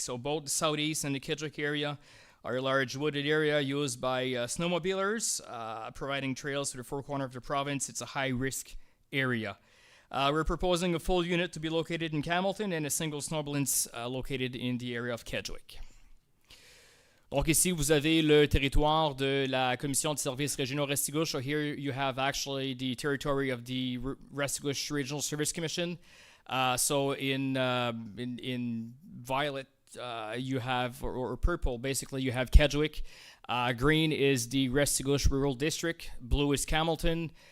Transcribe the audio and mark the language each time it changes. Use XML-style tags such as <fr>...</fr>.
<en>So both the southeast and the Kedgwick area are a large wooded area used by snowmobilers, providing trails to the four corners of the province. It's a high-risk area. We're proposing a full unit to be located in Hamilton and a single snowbalance located in the area of Kedgwick.</en> <fr>Donc ici, vous avez le territoire de la Commission de services régionaux Restigouche.</fr> <en>So here you have actually the territory of the Restigouche Regional Service Commission. So in violet, you have, or purple, basically, you have Kedgwick. Green is the Restigouche Rural District. Blue is Hamilton.</en>